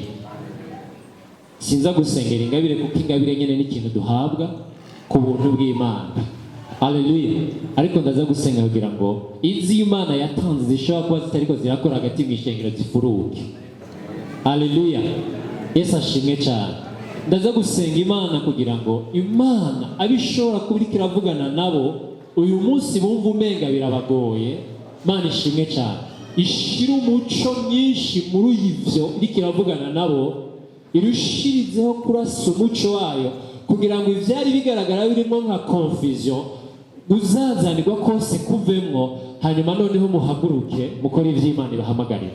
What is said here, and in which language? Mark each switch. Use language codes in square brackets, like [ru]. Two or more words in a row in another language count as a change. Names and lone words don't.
[rn] Sinza gusengera ingabire kuko ingabire nyene ni ikintu duhabwa ku buntu bw'Imana. Haleluya. Ariko ndaza gusenga kugira ngo izi Imana yatanze zishobora kuba zitariko zirakora hagati mu ishengero zifuruke. Haleluya. Yesu ashimwe cyane. Ndaza gusenga Imana kugira ngo Imana abishobora kuba iriko iravugana nabo uyu munsi bumva umenga birabagoye, Imana ishimwe cyane, ishira umuco myinshi muri ivyo iriko iravugana nabo, irushirizeho kurasa umuco wayo kugira ngo ivyari bigaragara birimo nka confusion uzazanirwa kose kuvemwo, hanyuma noneho muhaguruke mukora ivy'Imana ibahamagarira.